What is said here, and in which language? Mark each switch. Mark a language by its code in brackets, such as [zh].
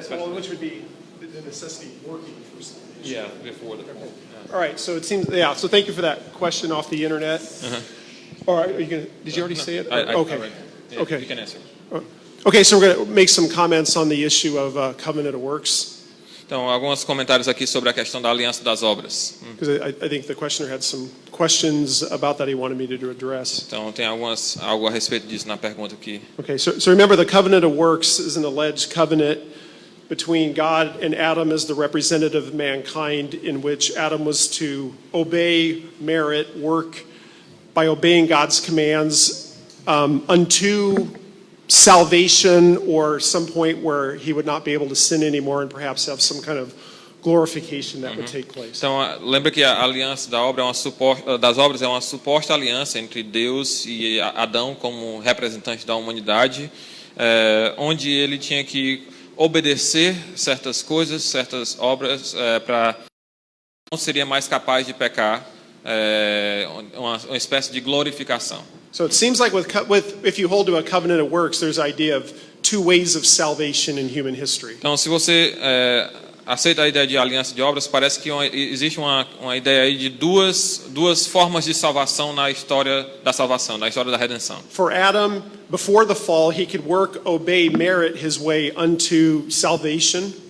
[en] Which would be the necessity of working for salvation. Yeah, before the fall. All right, so it seems, so thank you for that question off the internet. Or are you gonna, did you already say it? Okay. Yeah, Okay. You can answer. Okay, so we're going to make some comments on the issue of covenant of works. [pt] Então, alguns comentários aqui sobre a questão da aliança das obras. [en] Because I think the questioner had some questions about that he wanted me to address. [pt] Então, tem algo a respeito disso na pergunta aqui. [en] Okay, so remember the covenant of works is an alleged covenant between God and Adam as the representative of mankind, in which Adam was to obey, merit, work by obeying God's commands unto salvation, or some point where he would not be able to sin anymore and perhaps have some kind of glorification that would take place. [pt] Então, lembra que a aliança das obras é uma suposta aliança entre Deus e Adão como representante da humanidade, onde ele tinha que obedecer certas coisas, certas obras, para não seria mais capaz de pecar, uma espécie de glorificação. [en] So it seems like if you hold to a covenant of works, there's the idea of two ways of salvation in human history. [pt] Então, se você aceita a ideia de aliança de obras, parece que existe uma ideia aí de duas formas de salvação na história da salvação, na história da redenção. [en] For Adam, before the fall, he could work, obey, merit his way unto salvation.